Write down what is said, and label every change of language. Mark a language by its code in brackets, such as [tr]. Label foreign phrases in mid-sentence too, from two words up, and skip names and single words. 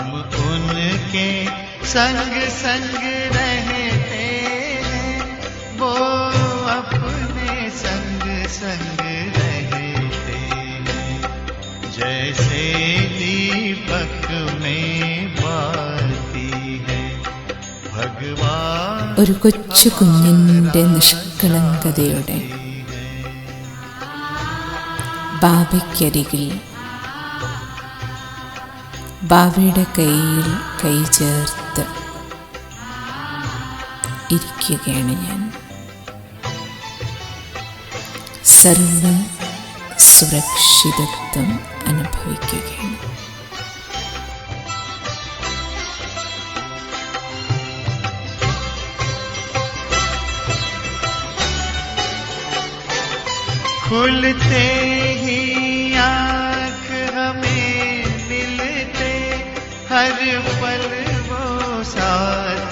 [hi] उनके संग संग रहते हैं, वो अपने संग संग रहते हैं, जैसे दीपक में बाती है भगवान. [ml] ഒരു കൊച്ചു കുഞ്ഞിൻ്റെ നിഷ്കളങ്കതയോടെ ബാബയ്ക്കരികിൽ ബാബയുടെ കയ്യിൽ കൈ ചേർത്ത് ഇരിക്കുകയാണ് ഞാൻ. സർവ സുരക്ഷിതത്വം അനുഭവിക്കുകയാണ്. [hi] खुलते ही आँख हमें मिलते, हर पल वो साथ